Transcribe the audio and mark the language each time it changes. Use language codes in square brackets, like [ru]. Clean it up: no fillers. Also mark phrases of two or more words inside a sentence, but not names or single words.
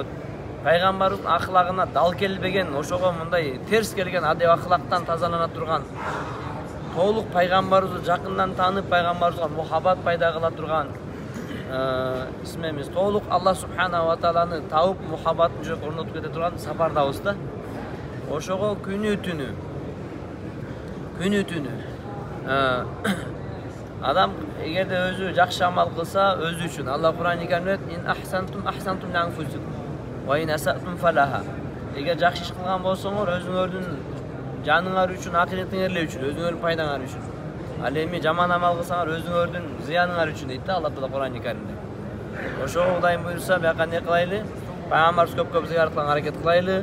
[ky] Пайгамбардын ахлагына дал келбеген, ошого мындай терс келген адеп ахлактан тазалана турган, толук пайгамбарыбызды жакындан таанып, пайгамбарыбызга мухаббат пайда кыла турган исмемиз толук Алла [ar] سبحانه وتعالى [ky] таап мухаббатын жүрөк орнотуп кете турган сапардабыз да. Ошого күнү түнү адам эгерде өзү жакшы амал кылса, өзү үчүн. Алла Кур'ан-ы Каримде [ar] إن أحسنتم أحسنتم لأنفسكم وإن أسأتم فلها. [ky] Эгер жакшы иш кылган болсоңор, өзүңөрдүн жаныңар үчүн, акыретиңер үчүн, өзүңөрдүн пайдаңар үчүн. Ал эми жаман амал кылсаңар, өзүңөрдүн зыяныңар үчүн дейт да Алла Таала Кур'ан-ы Каримде. Ошого Кудайым буйрса, бияка не кылайлы? Пайгамбарыбыз көп зыярат кылганга аракет кылайлы.